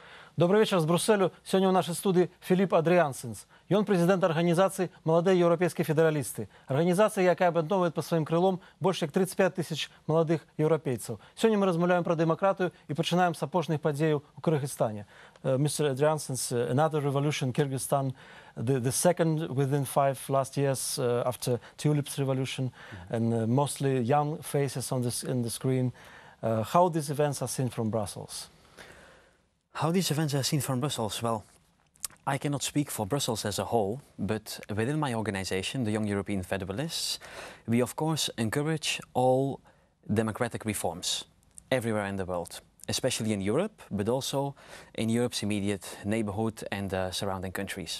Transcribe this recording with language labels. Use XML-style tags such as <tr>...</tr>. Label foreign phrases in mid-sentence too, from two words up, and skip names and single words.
<ru>Добрый вечер с Брюсселю. Сегодня в нашей студии Philippe Adriaenssens. И он президент организации «Молодые европейские федералисты». Организация,</ru> <uk>яка об'єдновує по своїм крилом більше як 35 тисяч молодих європейців. Сьогодні ми розмовляємо про демократію і починаємо з апошніх подій у Киргизстані.</uk> <en>Mr Adriaenssens, another revolution in Kyrgyzstan, the second within 5 last years after Tulips revolution, and mostly young faces on in the screen. How these events are seen from Brussels? How these events are seen from Brussels? Well, I cannot speak for Brussels as a whole, but within my organization, the Young European Federalists, we of course encourage all democratic reforms everywhere in the world, especially in Europe, but also in Europe's immediate neighborhood and the surrounding countries.</en>